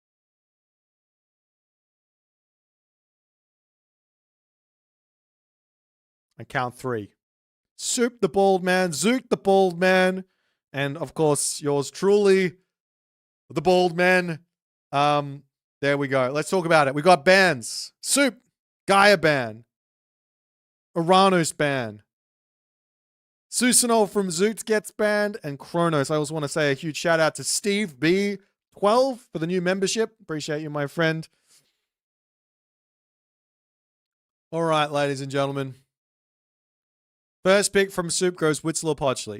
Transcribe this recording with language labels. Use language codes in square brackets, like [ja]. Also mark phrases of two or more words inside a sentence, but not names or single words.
[en] I count 3. Soup the bald man, Zoekt the bald man, and of course yours truly, the bald man. There we go. Let's talk about it. We got bans. Soup, Gaia ban. Uranus ban. Susanol from Zoekt gets banned, and Kronos. I also want to say a huge shout out to Steve B12 for the new membership. Appreciate you, my friend. All right, ladies and gentlemen. First pick from Soup goes Whistler-Potchley.